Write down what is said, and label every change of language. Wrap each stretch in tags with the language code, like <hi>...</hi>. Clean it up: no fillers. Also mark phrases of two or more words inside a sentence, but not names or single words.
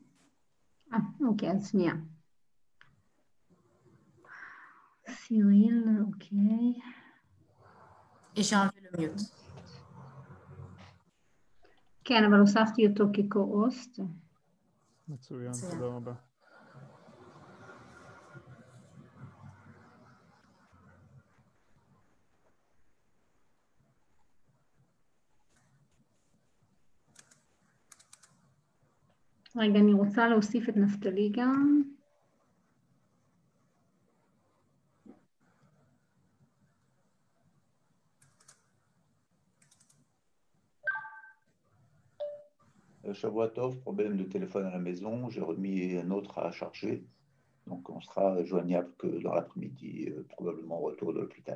<he>Ah, ok, שנייה. סיריל, אוקיי.</he> <fr>Et j'ai enlevé le mute.</fr> <he>כן, אבל הוספתי אותו כקו-הוסט. מצוין, תודה רבה. רגע, אני רוצה להוסיף את נפתלי גם. שבוע טוב,</he> <fr>problème de téléphone à la maison, j'ai remis un autre à charger, donc on sera joignable que dans l'après-midi, probablement au retour de l'hôpital.</fr>